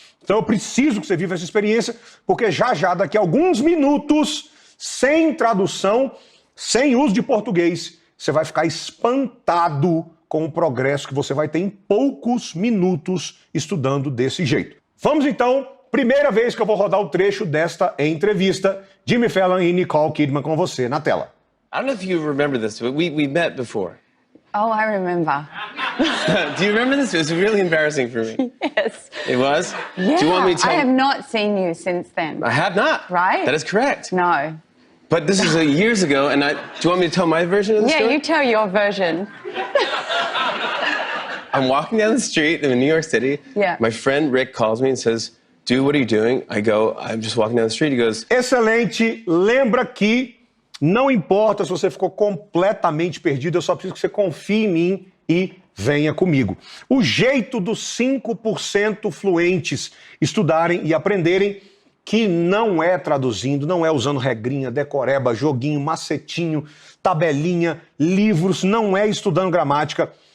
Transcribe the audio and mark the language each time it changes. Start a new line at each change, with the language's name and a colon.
Portuguese: Então eu preciso que você viva essa experiência, porque já, daqui a alguns minutos, sem tradução, sem uso de português, você vai ficar espantado com o progresso que você vai ter em poucos minutos estudando desse jeito. Vamos então, primeira vez que eu vou rodar o trecho desta entrevista, Jimmy Fallon e Nicole Kidman com você na tela.
English: I don't know if you remember this, but we met before. Oh, I remember. Do you remember this? It was really embarrassing for me. Yes. It was? Yeah. Do you want me to tell... I have not seen you since then. I have not. Right? That is correct. No. But this is years ago, and do you want me to tell my version of the story? Yeah, you tell your version. I'm walking down the street in New York City. Yeah. My friend Rick calls me and says, "Dude, what are you doing?" I go, "I'm just walking down the street." He goes,
Portuguese: Excelente. Lembra que não importa se você ficou completamente perdido, eu só preciso que você confie em mim e venha comigo. O jeito dos 5% fluentes estudarem e aprenderem, que não é traduzindo, não é usando regrinha, decoreba, joguinho, macetinho, tabelinha, livros, não é estudando gramática.